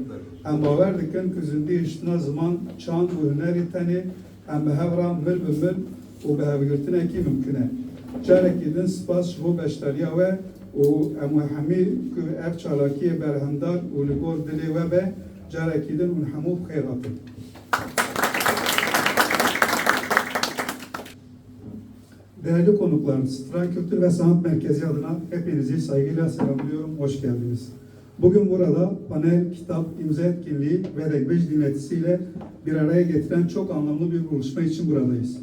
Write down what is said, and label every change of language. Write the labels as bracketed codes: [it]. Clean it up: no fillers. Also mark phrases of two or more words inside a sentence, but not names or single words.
[ku] Em bawer dikin ku zindî hiştina ziman, çand û hunerê tenê em bi hevra mil bi mil û bi hevgirtinekî mümkün e. Carekî din spas ji bo beşdariya we û em ê hemî ku ev çalakiyê berhemdar û li gor dilê we be carekî din hûn hemû xêr hatin. [tr] Değerli konuklarımız, Stran Kültür ve Sanat Merkezi adına hepinizi saygıyla selamlıyorum, hoş geldiniz. Bugün burada panel, kitap, imza etkinliği ve regbej dinletisiyle bir araya getiren çok anlamlı bir buluşma için buradayız.